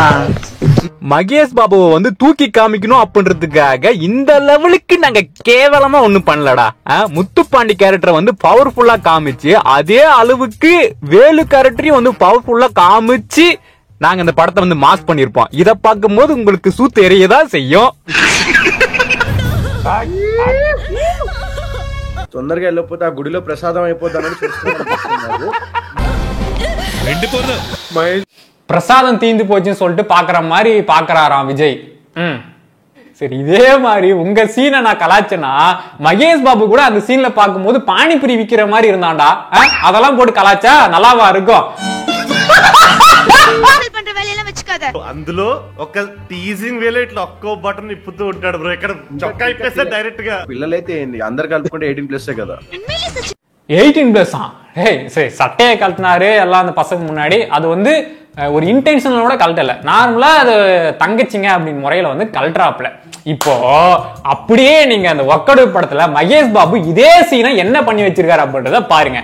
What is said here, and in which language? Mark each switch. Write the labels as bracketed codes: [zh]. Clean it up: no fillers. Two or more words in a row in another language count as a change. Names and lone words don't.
[ta] மகேஷ் பாபுவை வந்து தூக்கி காமிக்கணும் அப்படின்றதுக்காக இந்த லெவலுக்கு நாங்க கேவலமா ஒண்ணும் பண்ணலடா. முத்துப்பாண்டி கேரக்டரை வந்து பவர்ஃபுல்லா காமிச்சு அதே அளவுக்கு வேலு கேரக்டரையும் வந்து பவர்ஃபுல்லா காமிச்சு நாங்க இந்த படத்தை வந்து மாஸ் பண்ணிருப்போம். இத பார்க்கும் போது உங்களுக்கு சூத்து எரியதான் செய்யும். [te] తొందరగా వెళ్ళిపోతే ఆ గుడిలో ప్రసాదం అయిపోతానని చూస్తున్నారు. [ta] பிரசாதம் தீந்து போச்சுன்னு சொல்லிட்டு பாக்குற மாதிரி பாக்குறாராம் விஜய். சரி, இதே மாதிரி உங்க சீனை நான் கலாச்சனா மகேஷ் பாபு கூட அந்த சீன்ல பாக்கும்போது பானிபுரி விக்கிற மாதிரி இருந்தான்டா. அதெல்லாம் போட்டு கலாச்சா நல்லாவா இருக்கும்? பண்ற வேலையெல்லாம் வெச்சுக்காத. [te] అందులో ఒక [en] teasing way [te] ఇట్లా ఒక్కో బటన్ ఇప్పుతూ ఉంటాడు బ్రో. ఇక్కడ చొక్కా ఇప్పేస్తే డైరెక్ట్ గా. పిల్లలైతే ఏంది అందరు కలుపుకుంటే 18+ కదా. [ta] 18+ சரி சட்டையை கழட்டினாரு எல்லாம் அந்த பசங்க முன்னாடி. அது வந்து ஒரு இன்டென்ஷனோட கழட்டல, நார்மலா அது தங்கச்சிங்க அப்படின்னு முறையில வந்து கழட்டுறாப்ல. இப்போ அப்படியே நீங்க அந்த ஒக்கடு படத்துல மகேஷ் பாபு இதே சீனை என்ன பண்ணி வச்சிருக்காரு அப்படின்றத பாருங்க.